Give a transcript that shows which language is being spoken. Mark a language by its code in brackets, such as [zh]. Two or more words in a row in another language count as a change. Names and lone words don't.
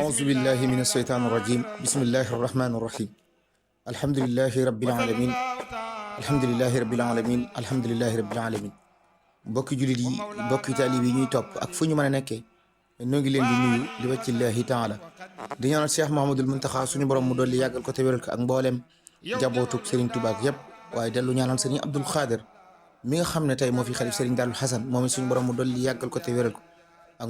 [ar] أعوذ بالله من الشيطان الرجيم بسم الله الرحمن الرحيم الحمد لله رب العالمين الحمد لله رب العالمين الحمد لله رب العالمين [wo] mbokki jullit yi mbokki taalib yi ñuy topp ak fu ñu mën a nekkee ñoo ngi leen di nuyu li wàccillaahi taala di ñaanal Cheikh Mouhamadoul Mountakha suñu borom mu dolli yàggal ko te wéral ko ak mboolem jabootug Serigne Touba ak yëpp waaye dellu ñaanal Serigne Abdoul Khader mi nga xam ne tey moo fi xalif Serigne Darou Hassan moom it suñu borom mu dolli yàggal ko te wéral ko ak